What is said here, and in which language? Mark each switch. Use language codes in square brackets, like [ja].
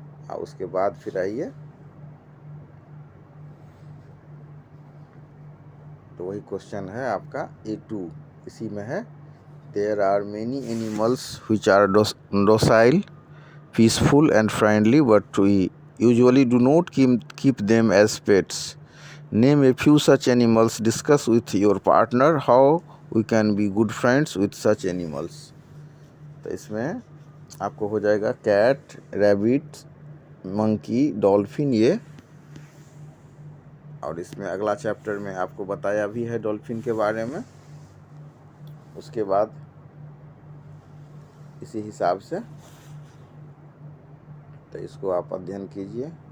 [hi] और उसके बाद फिर आइए तो वही क्वेश्चन है आपका A2, इसी में है [en] There are many animals which are docile, peaceful and friendly, but we usually do not keep them as pets. Name a few such animals. Discuss with your partner how we can be good friends with such animals. [hi] तो इसमें आपको हो जाएगा cat, rabbit, monkey, dolphin ये। और इसमें अगला chapter में आपको बताया भी है डॉल्फिन के बारे में। उसके बाद इसी हिसाब से तो इसको आप अध्ययन कीजिए।